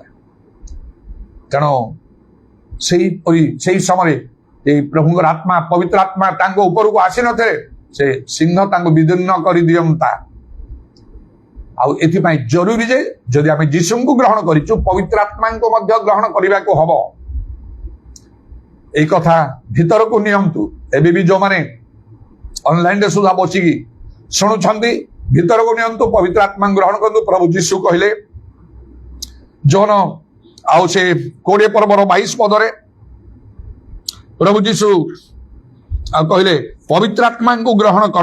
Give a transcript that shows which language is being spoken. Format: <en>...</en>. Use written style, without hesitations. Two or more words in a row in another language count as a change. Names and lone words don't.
<or>ତେଣୁ ସେଇ ସମୟରେ ଏଇ ପ୍ରଭୁଙ୍କର ଆତ୍ମା ପବିତ୍ର ଆତ୍ମା ତାଙ୍କ ଉପରକୁ ଆସିନଥିଲେ, ସେ ସିଂହ ତାଙ୍କୁ ବିଦୀର୍ଣ୍ଣ କରିଦିଅନ୍ତା। ଆଉ ଏଥିପାଇଁ ଜରୁରୀ ଯେ ଯଦି ଆମେ ଯୀଶୁଙ୍କୁ ଗ୍ରହଣ କରିଛୁ, ପବିତ୍ର ଆତ୍ମାଙ୍କୁ ମଧ୍ୟ ଗ୍ରହଣ କରିବାକୁ ହବ। ଏଇ କଥା ଭିତରକୁ ନିଅନ୍ତୁ। ଏବେ ବି ଯୋଉମାନେ ଅନଲାଇନରେ ସୁଦ୍ଧା ବସିକି ଶୁଣୁଛନ୍ତି, ଭିତରକୁ ନିଅନ୍ତୁ, ପବିତ୍ର ଆତ୍ମା ଗ୍ରହଣ କରନ୍ତୁ। ପ୍ରଭୁ ଯୀଶୁ କହିଲେ ଜୋହନ ଆଉ ସେ 20 ପର୍ବର 22 ପଦରେ ପ୍ରଭୁ ଯୀଶୁ କହିଲେ ପବିତ୍ର ଆତ୍ମାଙ୍କୁ ଗ୍ରହଣ କର।</or>